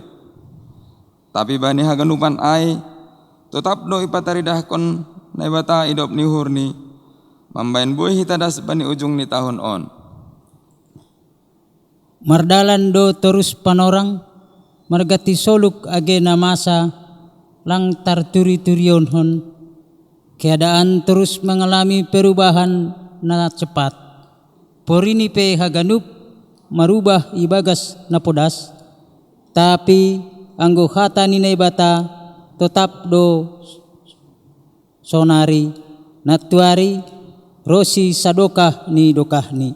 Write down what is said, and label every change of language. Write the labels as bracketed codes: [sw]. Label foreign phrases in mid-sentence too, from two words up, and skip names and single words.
[bts] Tapi bani haganupan ai, tetap do ipataridah kon naibata idop ni hurni, mambayan buwe hita das bani ujung ni tahun on. Mardalan do terus panorang, margati soluk age na masa lang tarturi-turion hon. [id] Keadaan terus mengalami perubahan na cepat. [bts] Porini pe haganup marubah ibagas na podas, tapi anggo hata ni naibata tetap do sonari natuari rosi sadokah ni dokahni.